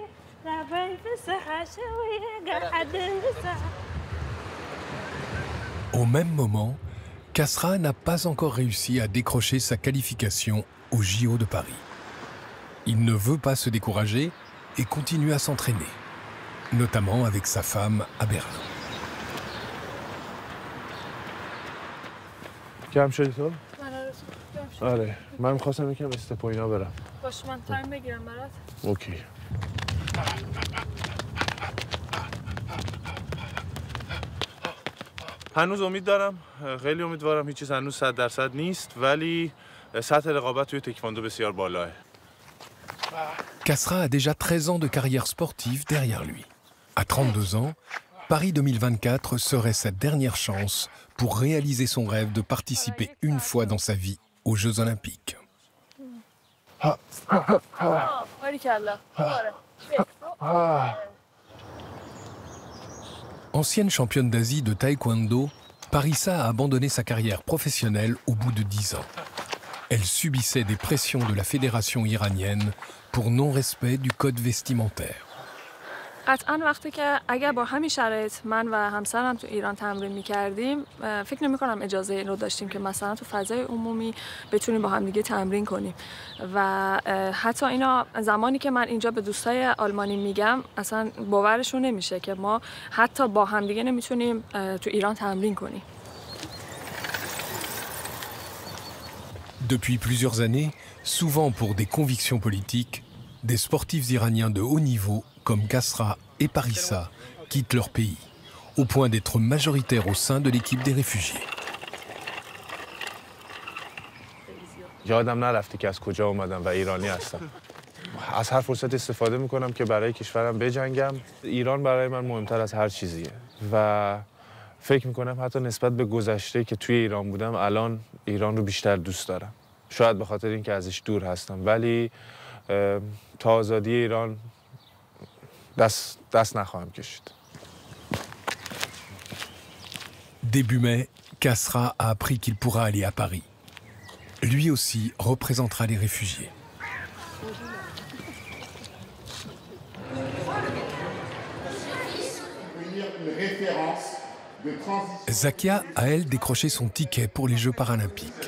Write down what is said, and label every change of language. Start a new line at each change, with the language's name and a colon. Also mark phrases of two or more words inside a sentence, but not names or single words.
French: Au même moment, Kasra n'a pas encore réussi à décrocher sa qualification au JO de Paris. Il ne veut pas se décourager et continue à s'entraîner, notamment avec sa femme à Berlin.
Persian: جمع شدی تو؟ آره من میخواستم یکم استپوینا برم باشه من تایم بگیرم برات. اوکی. هنوز امید دارم، خیلی امیدوارم. هیچ چیز هنوز 100% نیست، ولی سطح رقابت توی تکواندو بسیار بالاه.
French: Kasra a déjà 13 ans de carrière sportive derrière lui. À 32 ans, Paris 2024 serait sa dernière chance pour réaliser son rêve de participer une fois dans sa vie aux Jeux Olympiques. Ancienne championne d'Asie de taekwondo, Parissa a abandonné sa carrière professionnelle au bout de 10 ans. Elle subissait des pressions de la fédération iranienne pour non-respect du code vestimentaire.
Persian: قطعا وقتی که اگر با همین شرایط من و همسرم تو ایران تمرین می‌کردیم فکر نمی‌کنم اجازه این رو داشتیم که مثلا تو فضای عمومی بتونیم با هم دیگه تمرین کنیم و حتی اینا زمانی که من اینجا به دوستای آلمانی میگم اصلا باورشون نمیشه که ما حتی با هم دیگه نمیتونیم تو ایران تمرین کنیم.
French: Depuis plusieurs années, souvent pour des convictions politiques, des sportifs iraniens de haut niveau comme Kasra et Parissa quittent leur pays, au point d'être majoritaires au sein de l'équipe des réfugiés.
Persian: یادم نرفته که از کجا اومدم و ایرانی هستم. از هر فرصت استفاده میکنم که برای کشورم بجنگم. ایران برای من مهمتر از هر چیزیه و فکر میکنم حتی نسبت به گذشته که توی ایران بودم الان ایران رو بیشتر دوست دارم. شاید به خاطر اینکه ازش دور هستم، ولی تا آزادی ایران دست نخواهم کشید.
French: Début mai, Kasra a appris qu'il pourra aller à Paris. Lui aussi représentera les réfugiés. Zakia a, elle, décroché son ticket pour les Jeux paralympiques.